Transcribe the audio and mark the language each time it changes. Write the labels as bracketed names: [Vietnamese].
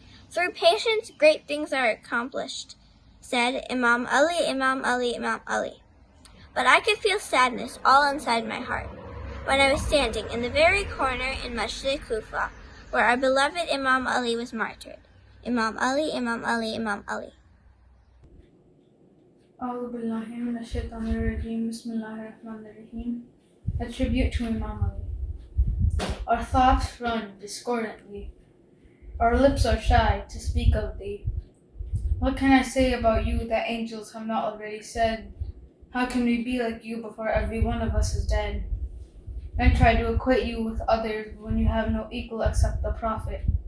[English] Through patience, great things are accomplished, said Imam Ali, Imam Ali, Imam Ali. But I could feel sadness all inside my heart when I was standing in the very corner in Majlis Kufa, where our beloved Imam Ali was martyred. Imam Ali, Imam Ali, Imam Ali. [Arabic] أعوذ بالله من الشيطان الرجيم بسم الله الرحمن الرحيم. [English] A tribute to Imam Ali. Our thoughts run discordantly. Our lips are shy to speak of thee. What can I say about you that angels have not already said? How can we be like you before every one of us is dead? And try to equate you with others when you have no equal except the Prophet.